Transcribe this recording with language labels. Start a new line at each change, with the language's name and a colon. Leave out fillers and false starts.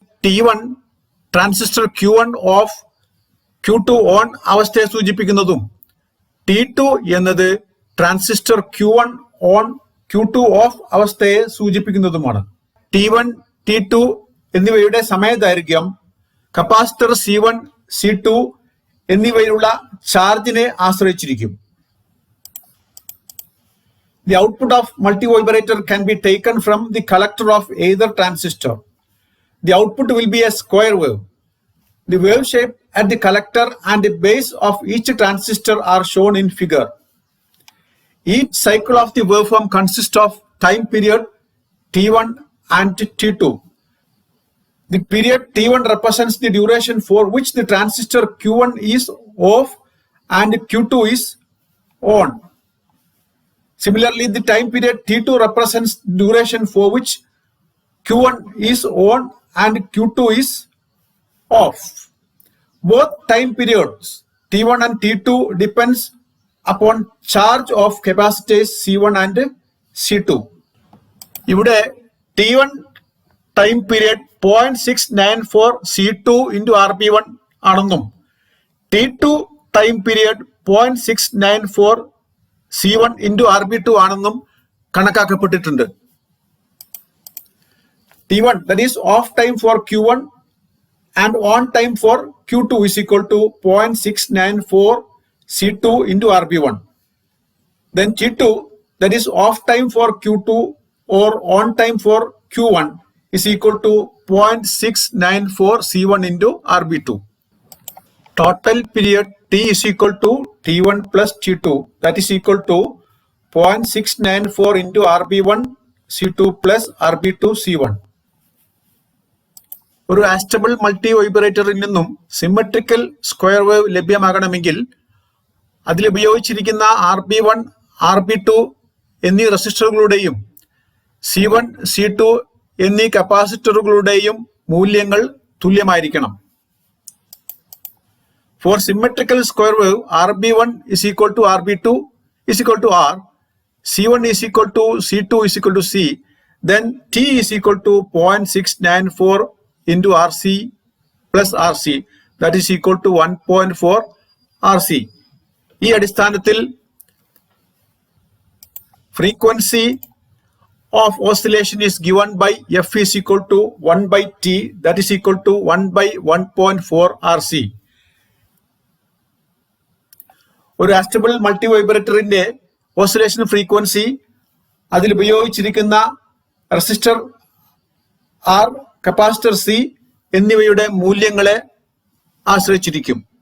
Malayalam: T1 transistor Q1 of Q2 on അവസ്ഥയെ സൂചിപ്പിക്കുന്നതും T2 എന്നത് transistor Q1 on Q2 of അവസ്ഥയെ സൂചിപ്പിക്കുന്നതുമാണ്. T1, T2 എന്നിവയുടെ സമയദൈർഘ്യം capacitor C1, C2 എന്നിവയിലുള്ള ചാർജിനെ ആശ്രയിച്ചിരിക്കും.
English: The output of multivibrator can be taken from the collector of either transistor. The output will be a square wave. The wave shape at the collector and the base of each transistor are shown in figure. Each cycle of the waveform consists of time period T1 and T2. The period T1 represents the duration for which the transistor Q1 is off and Q2 is on. Similarly, the time period T2 represents the duration for which Q1 is on and Q2 is off. Both time periods T1 and T2 depends upon charge of capacitors C1 and C2.
Malayalam: ഇവിടെ T1 time period 0.694 C2 into RB1 ആണെന്നും T2 time period 0.694 C1 into RB2 ആണെന്നും കണക്കാക്കപ്പെട്ടിട്ടുണ്ട്.
English: T1 that is off time for Q1 and on time for Q2 is equal to 0.694 C2 into RB1. Then T2 that is off time for Q2 or on time for Q1 is equal to 0.694 C1 into RB2. Total period T is equal to T1 plus T2 that is equal to 0.694 into RB1 C2 plus RB2 C1.
Malayalam: ഒരു ആസ്റ്റബിൾ multi വൈബ്രേറ്ററിൽ നിന്നും symmetrical square wave ലഭ്യമാകണമെങ്കിൽ അതിലുപയോഗിച്ചിരിക്കുന്ന RB1, RB2 എന്നീ റെസിസ്റ്ററുകളുടെയും C1, C2 എന്നീ കപ്പാസിറ്ററുകളുടെയും മൂല്യങ്ങൾ തുല്യമായിരിക്കണം. For symmetrical square wave, RB1 is equal to RB2 is equal to R, C1 is equal to C2 is equal to C, then T is equal to 0.694 into RC plus RC, that is equal to 1.4 RC. ഈ അടിസ്ഥാനത്തിൽ
English: frequency of oscillation is given by F is equal to 1 by T, that is equal to 1 by 1.4 RC.
Malayalam: ഒരു അസ്റ്റബിൾ multi വൈബ്രേറ്ററിന്റെ oscillation frequency അതിൽ ഉപയോഗിച്ചിരിക്കുന്ന resistor R, capacitor C എന്നിവയുടെ മൂല്യങ്ങളെ ആശ്രയിച്ചിരിക്കും.